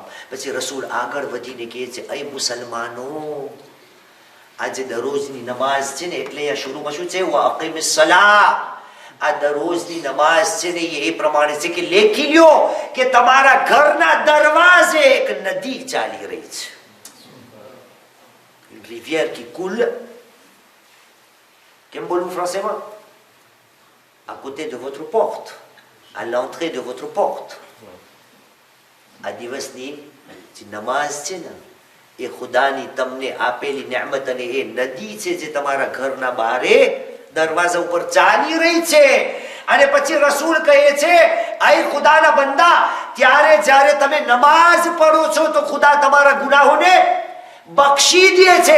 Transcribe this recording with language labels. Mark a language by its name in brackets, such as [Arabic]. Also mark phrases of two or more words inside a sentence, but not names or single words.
[Gujarati] પછી રસૂલ આગળ વધીને કહે છે, અય મુસલમાનો, આજે દરરોજની નમાઝ છે ને, એટલે અહીંયા શરૂમાં શું છે, [Arabic] وأقيموا الصلاة, [Gujarati] આ દરરોજની નમાઝ છે ને એ પ્રમાણે છે કે લેખી લ્યો કે તમારા ઘરના દરવાજે એક નદી ચાલી રહી છે. [French] rivière qui coule, [Gujarati] કેમ બોલવું ફ્રાન્સેમાં, [French] à côté de votre porte, à l'entrée de votre porte. [Gujarati] આ દિવસની જે નમાઝ છે ને એ ખુદાની તમને આપેલી નેમત, અને એ નદી છે જે તમારા ઘરના બારે દરવાજા ઉપર ચાલી રહી છે. અને પછી રસૂલ કહે છે, આય ખુદાના બંદા, ત્યારે જ્યારે તમે નમાઝ પઢો છો તો ખુદા તમારા ગુનાહોને બક્ષી દે છે.